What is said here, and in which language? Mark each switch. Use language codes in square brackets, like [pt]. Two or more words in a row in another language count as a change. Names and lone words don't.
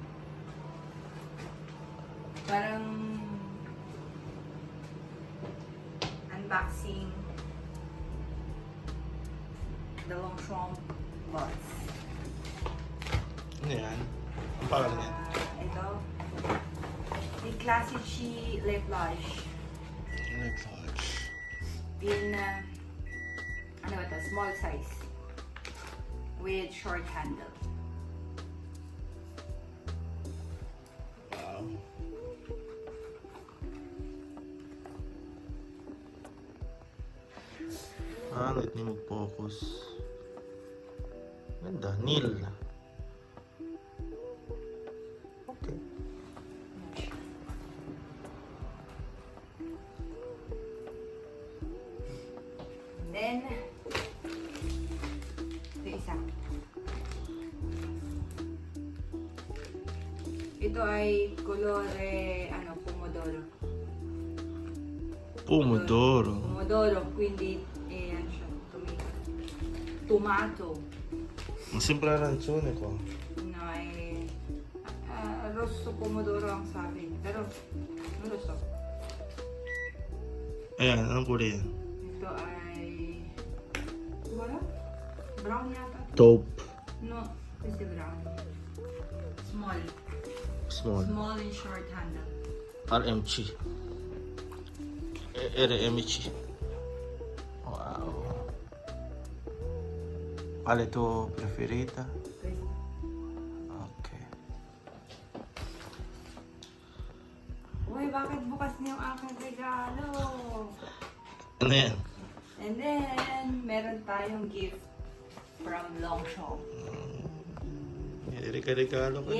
[en] Parang unboxing the Longchamp box. [tl] Ano yan? Ang pangalan yan? Ito. [en] The Classic She Lip Blush. Lip Blush. In, [tl] ano ba ito? [en] Small size. With short handle. Wow. Let me mag-focus. [tl] Ganda. Neil. Okay. Then, ito isa. Ito ay [it] colore, pomodoro. Pomodoro. Pomodoro, quindi, [tl] ano siya, tomato. Ang simple arancione ko. No, [it] rosso pomodoro [tl] ang sabi. Pero, [it] non lo so. [tl] Ayan, anong kulay yan? Ito ay, wala? Brown yata. [en] Taupe. [tl] No, kasi brown. Small. [en] Small. Small and short handle. RMC. RMC. [it] Wow. Qual è tua preferita? Questa. [en] Okay. [tl] Uy, bakit bukas niya yung aking regalo? Ano yan? [en] And then, [tl] meron tayong [en] gift from Longchamp. [tl] Regalo ka na.